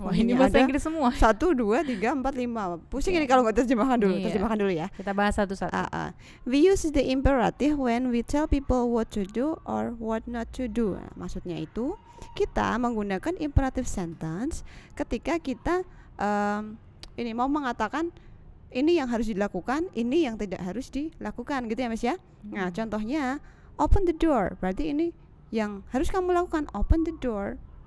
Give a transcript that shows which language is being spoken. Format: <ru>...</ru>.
<id>Ini bahasa Inggris semua. 1, 2, 3, 4, 5. Pusing ini kalau nggak terjemahkan dulu. Ya. Kita bahas satu-satu.</id> <en>We use the imperative when we tell people what to do or what not to do.</en> <id>Nah, maksudnya itu kita menggunakan imperative sentence ketika kita mau mengatakan ini yang harus dilakukan, ini yang tidak harus dilakukan gitu ya, Mas ya. Nah, contohnya</id> <en>open the door,</en> <id>berarti ini yang harus kamu lakukan, open the door.</id>